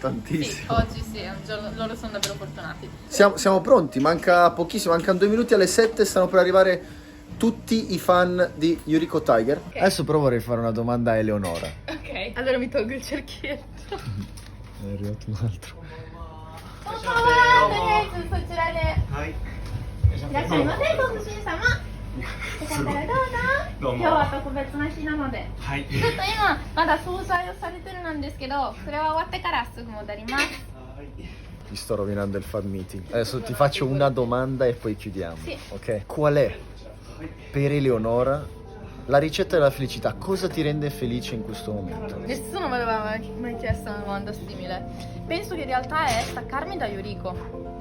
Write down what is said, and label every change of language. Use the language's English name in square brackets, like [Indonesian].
[Italian] tantissimo. oggi sì, è un giorno, loro sono davvero fortunati. Siamo pronti, manca pochissimo, mancano 2 minuti alle 7, stanno per arrivare tutti i fan di Yuriko Tiger. Ok. Adesso però vorrei fare una domanda a Eleonora. Ok, allora mi tolgo il cerchietto. È arrivato un altro. [Japanese] そちらでいらっしゃいませ、ご主人様。よかったらどうぞ。今日は特別な日なので。ちょっと今まだ総菜をされてるなんですけど、それは終わってからすぐ戻ります。 [Italian] Ti sto rovinando il fan meeting. Adesso ti faccio una domanda e poi chiudiamo. Sì. Ok? Qual è per Eleonora la ricetta della felicità? Cosa ti rende felice in questo momento? Nessuno mi aveva mai chiesto una domanda simile. Penso che in realtà è staccarmi da Yuriko.